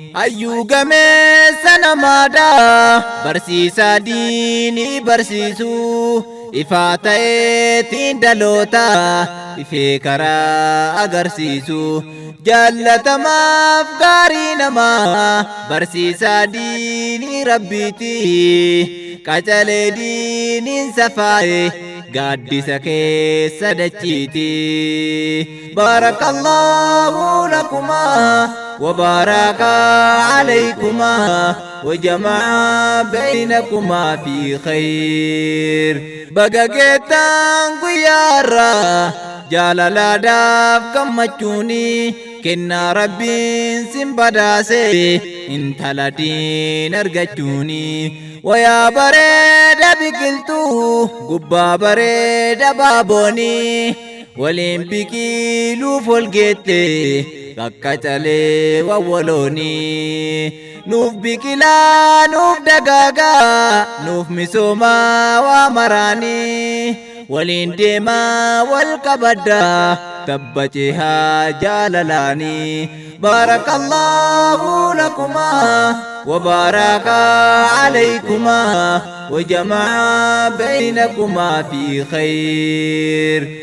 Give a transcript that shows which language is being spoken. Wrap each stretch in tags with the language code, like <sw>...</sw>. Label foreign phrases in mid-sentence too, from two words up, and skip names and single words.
<om>Hayyuu gameessa namaadha, barsiisaa diinii barsiisu, ifaa ta'eetiin dhaloota, ifee karaa agarsiisu. Jaallatamaaf gaarii namaa, barsiisaa diinii rabbiiti, qacalee diiniin safaaye, gaaddisa keessa dachiiti.</om> <ar>بارك الله لكما وبارك عليكما وجمع بينكما في خير.</ar> <om>Baga geettaan guyyaa irraa jaalalaadhaaf gammachuuni, kennaa Rabbiin sin badaase, intala diin argachuuni. Wayaa bareeda biqiltuu, gubbaa bareeda baabooni, waliin biqiluuf ol geette, akka calee wawwalooni. Nuuf biqilaa, nuuf dagaagaa, nuuf misoomaa waa maraani, waliin deemaa wal qabadda, tabbace haa jaalalaani.</om> <ar>بارك الله لكما وبارك عليكما وجمع بينكما في خير.</ar>